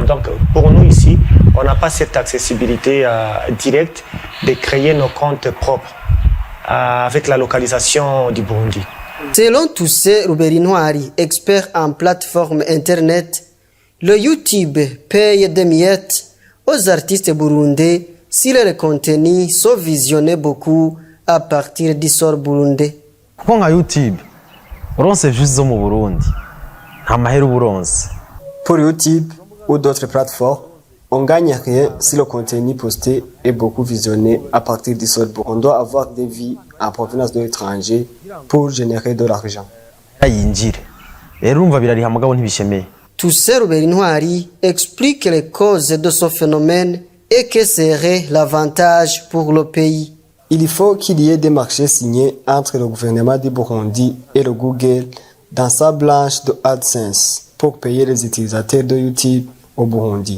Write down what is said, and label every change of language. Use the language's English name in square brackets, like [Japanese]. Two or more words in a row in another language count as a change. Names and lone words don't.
[French] Donc pour nous ici, on n'a pas cette accessibilité directe de créer nos comptes propres avec la localisation du Burundi. Selon Toussé Ruberinwari, expert en plateforme internet, le YouTube paye des miettes aux artistes burundais si leurs contenus sont visionnés beaucoup à partir du sort burundais. [Rundi] Kuko nka YouTube uronse views zo mu Burundi nta mahera uburonse. [French] Pour YouTube ou d'autres plateformes, on gagne rien si le contenu posté est beaucoup visionné à partir du sort burundais. On doit avoir des vies en provenance de l'étranger pour générer de l'argent. [Rundi] Ayinjire. Rero urumva birariha mugabo ntibishemeye. [French] Toussé Ruberinwari explique les causes de ce phénomène et que serait l'avantage pour le pays. Il faut qu'il y ait des marchés signés entre le gouvernement du Burundi et le Google dans sa branche de AdSense pour payer les utilisateurs de YouTube au Burundi.